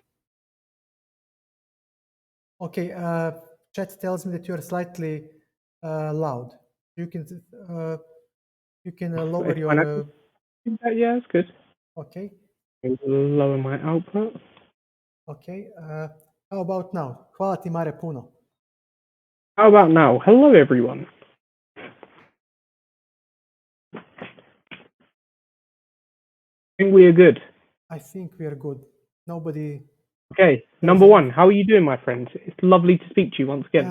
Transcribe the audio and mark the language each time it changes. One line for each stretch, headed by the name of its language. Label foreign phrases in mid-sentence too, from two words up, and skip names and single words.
English: Okay, chat tells me that you are slightly loud. You can lower It's your. fine. Yeah, that's good. Okay. Lower my output. Okay. How about now?
Serbian: Hvala ti Mare puno.
English: How about now? Hello, everyone. I think we are good. I think we are good. Nobody. Okay, number one, how are you doing, my friend? It's lovely to speak to you once again.